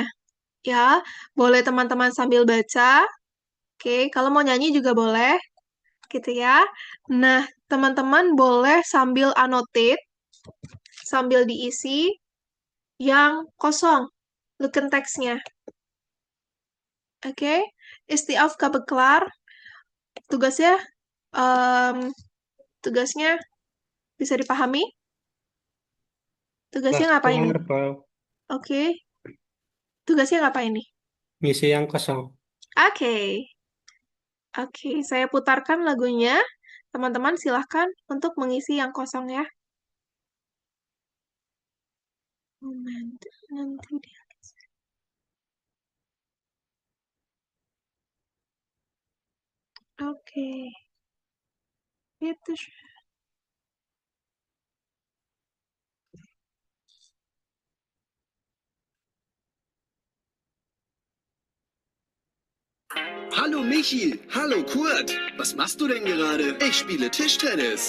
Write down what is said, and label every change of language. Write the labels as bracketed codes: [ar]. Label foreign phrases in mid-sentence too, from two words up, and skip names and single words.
[id] Ya, boleh teman-teman sambil baca. Oke, kalau mau nyanyi juga boleh. Gitu ya. Nah, teman-teman boleh sambil annotate, sambil diisi yang kosong. Looken text-nya. Oke, [de] ist die Aufgabe klar? [id] Tugasnya, tugasnya bisa dipahami? Tugasnya ngapain nih? Oke. Tugasnya ngapain nih? Ngisi yang kosong. Oke. Oke, saya putarkan lagunya. Teman-teman silahkan untuk mengisi yang kosong ya. Moment, nanti dia. Oke. Itu. [de] Hallo Michi, hallo Kurt. Was machst du denn gerade? Ich spiele Tischtennis.